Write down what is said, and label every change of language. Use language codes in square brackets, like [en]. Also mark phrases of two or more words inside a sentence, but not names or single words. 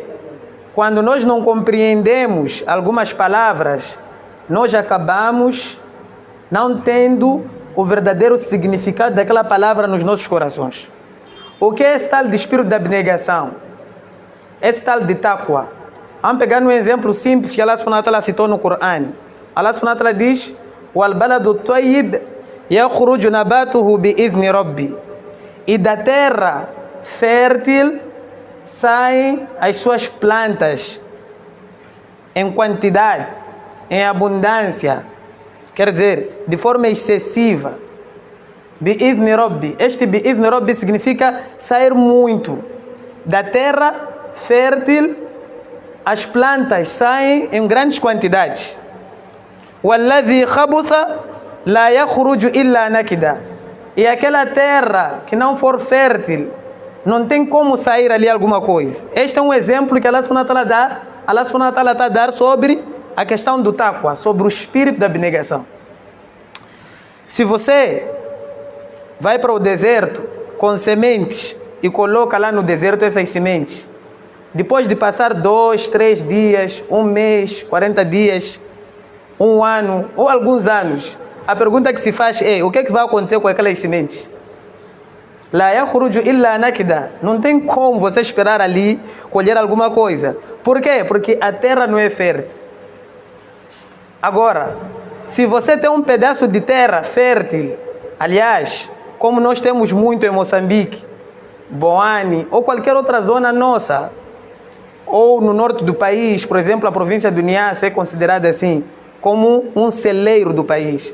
[pt] Quando nós não compreendemos algumas palavras, nós acabamos não tendo o verdadeiro significado daquela palavra nos nossos corações. O que é esse tal de espírito de abnegação? Esse tal de taqwa. Vamos pegar um exemplo simples que Allah [ar] سبحانه وتعالى [pt] citou no Corão. [ar] الله سبحانه وتعالى diz: "والبلد الطيب يخرج نباته بإذن ربه." [pt] E da terra fértil saem as suas plantas em quantidade, em abundância, quer dizer, de forma excessiva. [ar] بإذن ربه. [pt] Este [ar] بإذن ربه [pt] significa sair muito. Da terra fértil, as plantas saem em grandes quantidades. [ar] والذي خبث لا يخرج إلا نكدا. [pt] E aquela terra que não for fértil, não tem como sair ali alguma coisa. Este é um exemplo que Allah [ar] سبحانه وتعالى [pt] dá. Allah [ar] سبحانه وتعالى [pt] está a dar sobre a questão do taqwa, sobre o espírito da abnegação. Se você vai para o deserto com sementes e coloca lá no deserto essas sementes, depois de passar 2, 3 dias, 1 mês, 40 dias, 1 ano ou alguns anos, a pergunta que se faz é: o que é que vai acontecer com aquelas sementes? [ar] لا يخرج إلا نكدا. [pt] Não tem como você esperar ali colher alguma coisa. Por quê? Porque a terra não é fértil. Agora, se você tem um pedaço de terra fértil, aliás, como nós temos muito em Moçambique, Boane ou qualquer outra zona nossa, ou no norte do país, por exemplo, a província do Niassa é considerada assim, como um celeiro do país.